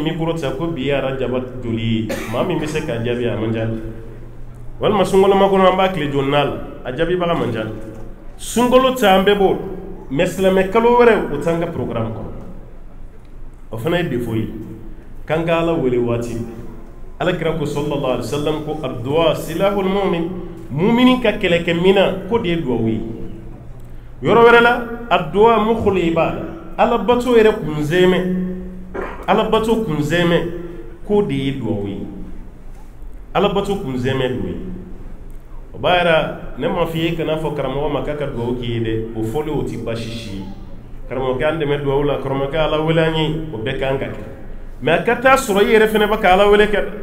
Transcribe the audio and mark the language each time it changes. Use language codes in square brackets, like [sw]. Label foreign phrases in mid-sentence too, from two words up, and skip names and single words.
[bm] mikoro ta ko bi ye arajaba joli ye maa min bɛ se k'a jaabi a man ca walima sunkalo makɔnɔ an b'a tile joli n'a la a jaabibaga man ca sunkalo ta an bɛɛ b'o mais silamɛ kalo wɛrɛ o t'an ka programme kɔnɔ o fana ye défaut ye k'an ka ala wele waati alakira ko [ar] صلى الله عليه وسلم [bm] ko [ar] الدعاء سلاح المؤمن [bm] mumini ka kɛlɛkɛmina ko de ye duwawu ye yɔrɔ wɛrɛ la [ar] الدعاء مخ العبادة [bm] ala bato yɛrɛ kunzɛmɛ ko de ye duwawu ye ala bato kunzɛmɛ do ye o b'a yɛrɛ ne ma f'i ye kana fɔ karamɔgɔ ma k'a ka duwawu k'i ye dɛ o fɔlen o tɛ baasi si ye karamɔgɔkɛ an dɛmɛ duwawu la karamɔgɔkɛ ala wele an ye o bɛɛ kan ka kɛ mais a ka taa sɔrɔ i yɛrɛ fana bɛ ka ala wele kɛ